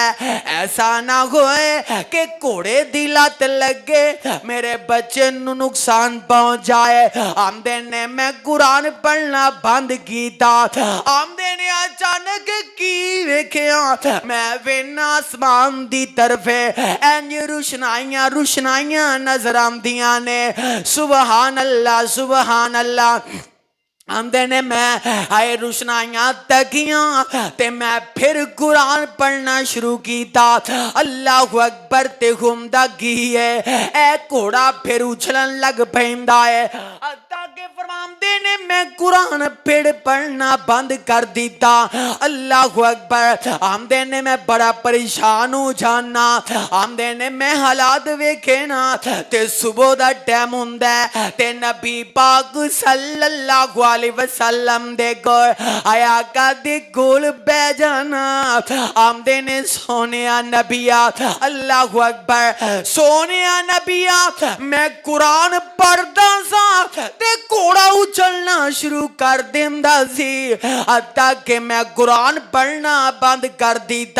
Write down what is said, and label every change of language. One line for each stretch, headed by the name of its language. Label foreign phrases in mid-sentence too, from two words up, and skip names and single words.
Punjabi: ਐਸਾ ਨਾ ਹੋਏ ਕਿ ਘੋੜੇ ਦੀ ਲੱਤ ਲੱਗੇ ਮੇਰੇ ਬੱਚੇ ਨੂੰ ਨੁਕਸਾਨ ਪਹੁੰਚ ਜਾਏ। ਆਮਦੇ ਨੇ ਮੈਂ ਕੁਰਾਨ ਪੜ੍ਹਨਾ ਬੰਦ ਕੀਤਾ। ਆਮਦੇ ਨੇ ਅਚਾਨਕ ਕੀ ਵੇਖਿਆ ਮੈਂ ਵੇਨਾ ਆਸਮਾਨ ਦੀ ਤਰਫ਼ ਇੰਜ ਰੁਸ਼ਨਾਈਆਂ ਨਜ਼ਰ ਆਂਦੀਆਂ ਨੇ।
Arabic: سبحان الله سبحان الله.
Punjabi: ਆਮਦੇ ਨੇ ਮੈਂ ਆਏ ਰੁਸ਼ਨਾਈਆਂ ਤੱਕੀਆਂ ਤੇ ਮੈਂ ਫਿਰ ਕੁਰਾਨ ਪੜ੍ਹਨਾ ਸ਼ੁਰੂ ਕੀਤਾ।
Arabic: الله أكبر
Punjabi: ਤੇ ਘੁੰਮਦਾ ਕੀ ਹੈ ਏ ਘੋੜਾ ਫਿਰ ਉਛਲਣ ਲੱਗ ਪੈਂਦਾ ਹੈ। ਅੱਗੇ ਫ਼ਰਮਾਤੇ ਨੇ ਮੈਂ ਕੁਰਾਨ ਫਿਰ ਪੜ੍ਹਨਾ ਬੰਦ ਕਰ ਦਿੱਤਾ।
Arabic: الله أكبر.
Punjabi: ਆਮਦੇ ਨੇ ਮੈਂ ਬੜਾ ਪਰੇਸ਼ਾਨ ਹੋ ਜਾਣਾ। ਆਮਦੇ ਨੇ ਮੈਂ ਹਾਲਾਤ ਵੇਖੇ ਨਾ ਤੇ ਸੁਬ੍ਹਾ ਦਾ ਟਾਈਮ ਹੁੰਦਾ ਤੇ ਨਬੀ ਪਾਕ
Arabic: صلى الله عليه وسلم
Punjabi: ਦੇ ਕੋਲ ਆਇਆ ਕਾ ਦੇ ਕੋਲ ਬੈਠ ਜਾਣਾ। ਆਮਦੇ ਨੇ ਸੋਨੀਆ ਨਬੀਆ
Arabic: الله أكبر
Punjabi: ਸੋਨੀਆ ਨਬੀਆ ਮੈਂ ਕੁਰਾਨ ਪੜ੍ਹਦਾ ਸਾ ਤੇ ਘੋੜਾ ਉਛਲਣਾ ਸ਼ੁਰੂ ਕਰ ਦੇਂਦਾ ਸੀ ਹੱਤਾ ਕਿ ਮੈਂ ਕੁਰਾਨ ਪੜ੍ਹਨਾ ਬੰਦ ਕਰ ਦਿੱਤਾ।